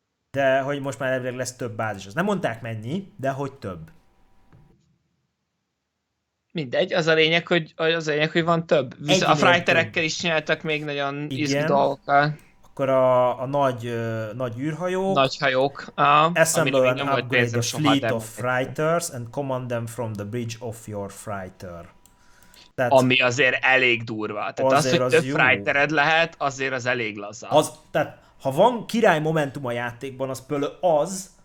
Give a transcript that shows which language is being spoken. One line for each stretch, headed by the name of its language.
Hungarian: De hogy most már elvileg lesz több bázis. Azt nem mondták mennyi, de hogy több. Mindegy, az a lényeg, hogy van több. Viszont a frighterekkel is csináltak még nagyon izgi dolgokkal. Akkor a nagy űrhajók. Nagy hajók.
English: Assemble and upgrade a fleet of frighters and command them from the bridge of your frighter.
Hungarian: Tehát, ami azért elég durva. Tehát az, hogy az több frightered lehet, azért az elég laza. Tehát ha van király momentum a játékban, az pölő az,